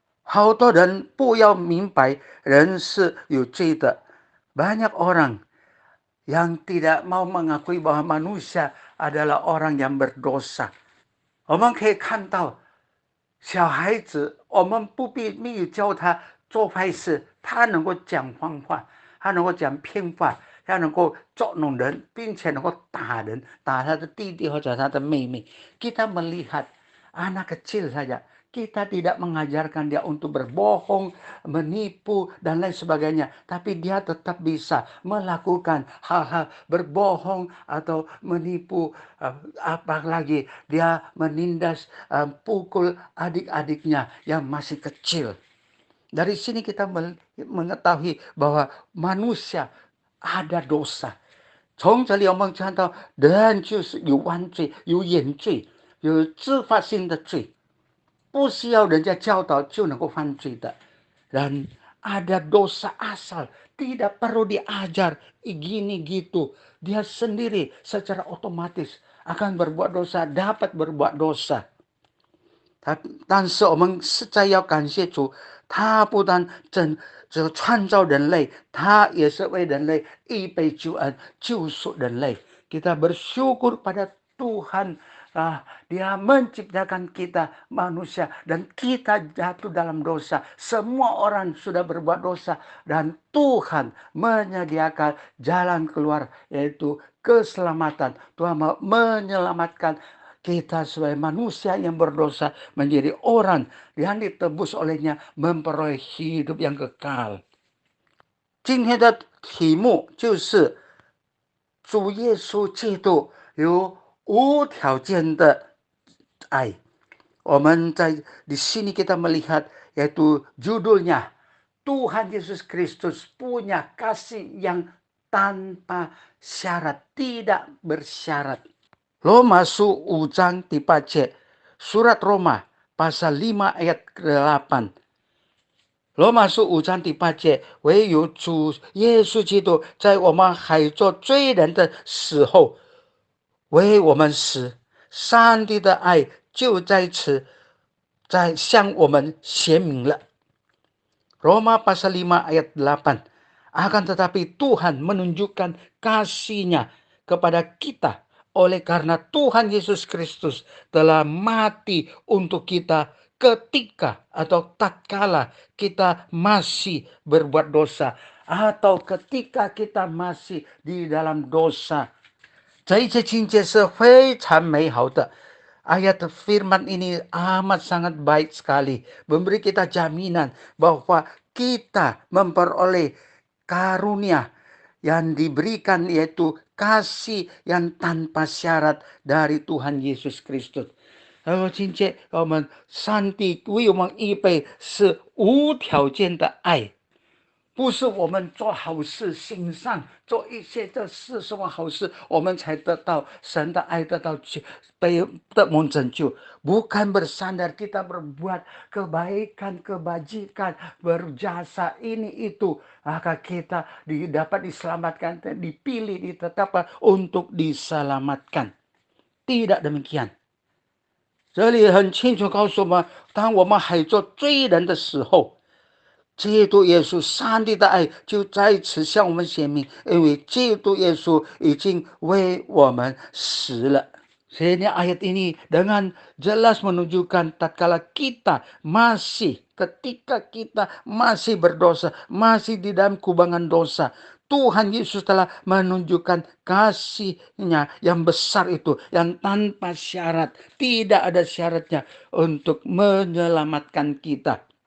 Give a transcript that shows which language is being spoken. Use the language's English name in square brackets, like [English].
[Chinese] 好多人不要明白人是有罪的， [Indonesian] banyak orang yang tidak mau mengakui bahwa manusia adalah orang yang berdosa. [Chinese] 我们可以看到小孩子，我们不必没有教他做坏事，他能够讲谎话，他能够讲骗话，他能够捉弄人，并且能够打人，打他的弟弟或者他的妹妹。 [Indonesian] Kita melihat anak kecil saja, kita tidak mengajarkan dia untuk berbohong, menipu, dan lain sebagainya. Tapi dia tetap bisa melakukan hal-hal berbohong atau menipu. Apalagi dia menindas, pukul adik-adiknya yang masih kecil. Dari sini kita mengetahui bahwa manusia ada dosa. [Chinese] 从这里我们看到，人就是有犯罪、有眼罪、有自发性的罪，不需要人家教导就能够犯罪的。 [Indonesian] Dan ada dosa asal, tidak perlu diajar gini gitu. Dia sendiri secara otomatis akan berbuat dosa, dapat berbuat dosa. [Chinese] 但是我们实在要感谢主，他不但创造人类，他也是为人类预备救恩，救赎人类。 [Indonesian] Kita bersyukur pada Tuhan, dia menciptakan kita manusia dan kita jatuh dalam dosa. Semua orang sudah berbuat dosa dan Tuhan menyediakan jalan keluar, yaitu keselamatan. Tuhan menyelamatkan kita sebagai manusia yang berdosa menjadi orang yang ditebus olehnya, memperoleh hidup yang kekal. [Chinese] 今天的题目就是主耶稣基督有无条件的爱。我们在 [Indonesian] di sini kita melihat yaitu judulnya Tuhan Yesus Kristus punya kasih yang tanpa syarat, tidak bersyarat. Roma [Chinese] 5章第8节, [Indonesian] surat Roma pasal 5 ayat ke-8. [Chinese] Roma 5章第8节，唯有主耶稣基督在我们还做罪人的时候为我们死，上帝的爱就在此在向我们显明了。 [Indonesian] Roma pasal 5 ayat 8. Akan tetapi Tuhan menunjukkan kasih-Nya kepada kita oleh karena Tuhan Yesus Kristus telah mati untuk kita ketika atau tatkala kita masih berbuat dosa atau ketika kita masih di dalam dosa. [Chinese] 这一切情节是非常美好的。 [Indonesian] Ayat firman ini amat sangat baik sekali, memberi kita jaminan bahwa kita memperoleh karunia yang diberikan, yaitu kasih yang tanpa syarat dari Tuhan Yesus Kristus. [Chinese] 今天我们上帝为我们预备是无条件的爱，不是我们做好事行善做一些的事什么好事我们才得到神的爱，得到拯救。 [Indonesian] Bukan bersandar kita berbuat kebaikan, kebajikan, berjasa ini itu, maka kita dapat diselamatkan, dipilih, ditetapkan untuk diselamatkan. Tidak demikian. [Chinese] 这里很清楚告诉我们，当我们还做罪人的时候，基督耶稣上帝的爱就在此向我们显明，因为基督耶稣已经为我们死了。 [Indonesian] Sehingga ayat ini dengan jelas menunjukkan tatkala kita masih, ketika kita masih berdosa, masih di dalam kubangan dosa, Tuhan Yesus telah menunjukkan kasih-Nya yang besar itu, yang tanpa syarat, tidak ada syaratnya untuk menyelamatkan kita.